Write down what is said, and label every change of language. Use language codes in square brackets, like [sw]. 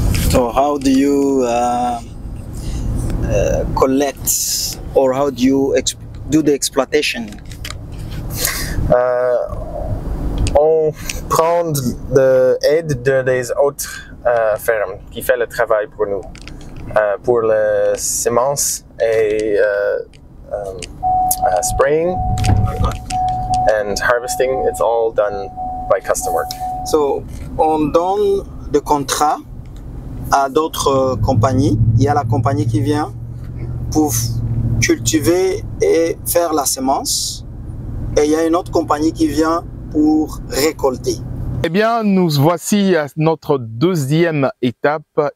[en] So how do you collect or how do you do the exploitation? [fr] On prend l'aide des autres fermes qui font le travail pour nous. Pour les semences et [en] spraying and harvesting, it's all done by custom work. [fr] So, on donne des contrats à d'autres compagnies. Il y a la compagnie qui vient pour cultiver et faire la semence. Et il y a une autre compagnie qui vient pour récolter. Eh bien, nous voici à notre deuxième étape.